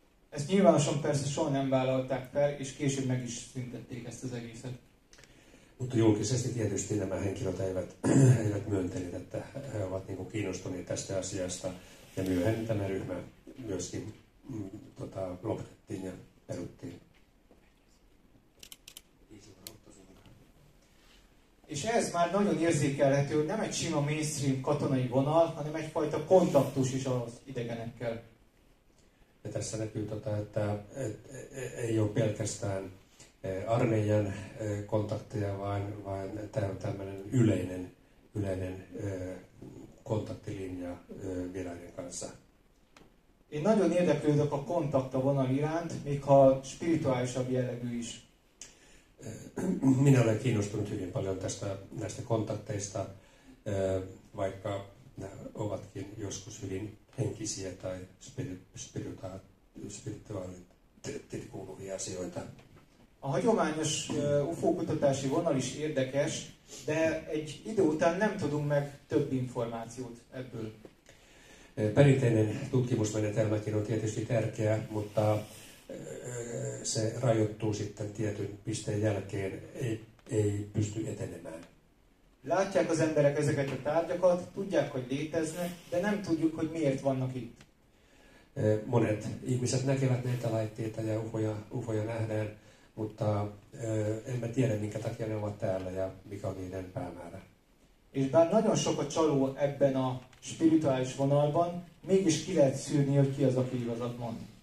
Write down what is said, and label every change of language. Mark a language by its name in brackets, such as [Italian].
[Hungarian] Ezt nyilvánosan persze soha nem vállalták fel, és később meg is szüntették ezt az egészet. [Finnish] Mutta julkisesti tietysti nämä henkilöt eivät myöntäneet, että he ovat niin kuin kiinnostuneet tästä asiasta. Ja myöhemmin tämä ryhmä myöskin lopetettiin ja peruttiin. [Hungarian] És ez már nagyon érzékelhető, hogy nem egy sima mainstream katonai vonal, hanem egyfajta kontaktus is az idegenekkel. [Finnish] Ja tässä näkyy, että ei ole pelkästään armeijan kontakteja, vaan tämä on tämmöinen yleinen kontaktilinja vieraiden kanssa. [Hungarian] Én nagyon érdeklődök a kontaktavonal iránt, még ha spirituálisabb jellegű is. [Finnish] Minä olen kiinnostunut hyvin paljon näistä kontakteista, vaikka nämä ovatkin joskus hyvin henkisiä tai spirituaalisesti kuuluvia asioita. [Hungarian] A hagyományos UFO-kutatási vonal is érdekes, de egy idő után nem tudunk meg több információt ebből. [Finnish] Perinteinen tutkimusmenetelmäkin on tietysti tärkeä, mutta se rajoittuu sitten tietyn pisteen jälkeen, ei pysty etenemään. [Hungarian] Látják az emberek ezeket a tárgyakat, tudják, hogy léteznek, de nem tudjuk, hogy miért vannak itt. [Finnish] Monet ihmiset näkevät näitä laitteita ja ufoja nähdään, mutta emme tiedä, minkä takia ne ovat täällä ja mikä on niiden päämäärä. [Hungarian] És bár nagyon sok a csaló ebben a spirituális vonalban, mégis ki lehet szűrni, hogy ki az, aki igazat mond.